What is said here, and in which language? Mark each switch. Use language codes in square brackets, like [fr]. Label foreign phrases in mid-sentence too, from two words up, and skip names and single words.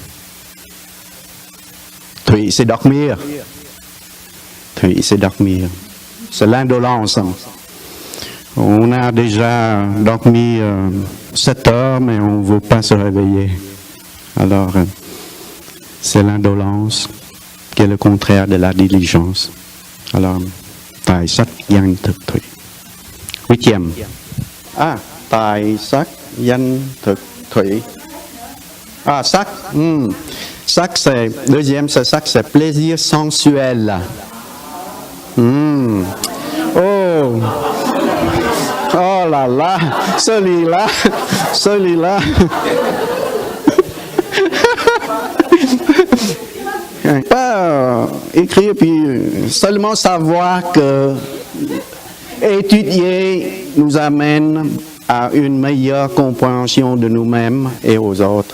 [fr] Thủy, c'est dormir. Thủy, c'est dormir. C'est l'indolence. On a déjà dormi 7 heures, mais on ne veut pas se réveiller. Alors, c'est l'indolence qui est le contraire de la diligence. Alors, [vi] tài sắc danh thực thủy. 8e. Tài sắc danh thực thủy. [fr] Sắc. Sắc, c'est, deuxième, c'est sắc, c'est plaisir sensuel. Oh là là, celui-là. Pas écrire, puis seulement savoir que étudier nous amène à une meilleure compréhension de nous-mêmes et aux autres.